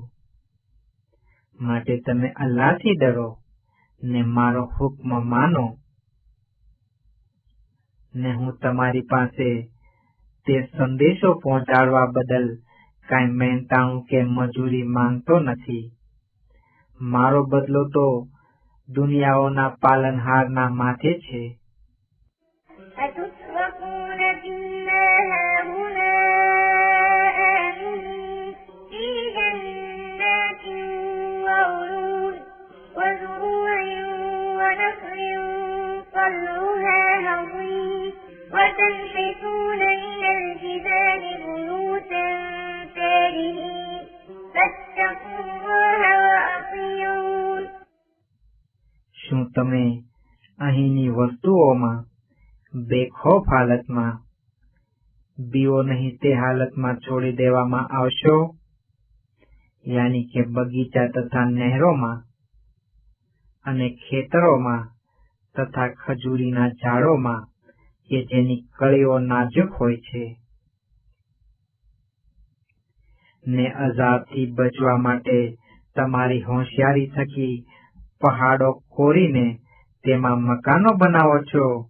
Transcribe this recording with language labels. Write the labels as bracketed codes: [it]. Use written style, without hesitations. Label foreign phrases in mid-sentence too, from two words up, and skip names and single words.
[gu] માટે તમે અલ્લાહથી ડરો ને મારો હુક્મ માનો, ને હું તમારી પાસે તે સંદેશો પહોંચાડવા બદલ કાંઈ મહેનતાણું કે મજૂરી માંગતો નથી. મારો બદલો તો દુનિયાઓના પાલનહારના માથે છે. [ar] أتتركون فيما هاهنا آمنين في جنات وعيون وزروع ونخل طلعها هضيم وتنحتون من الجبال بيوتا فارهين فاتقوا الله وأطيعون. [gu] શું તમે અહીંની વસ્તુઓમાં બેખોફ હાલતમાં બીઓ નહીં તે હાલતમાં છોડી દેવામાં આવશો? યાની કે બગીચા તથા નહેરોમાં અને ખેતરોમાં તથા ખજૂરીના ઝાડોમાં કે જેની કળીઓ નાજુક હોય છે, ને અઝાબથી બચવા માટે તમારી હોશિયારી થકી પહાડો કોરીને તેમાં મકાનો બનાવો છો.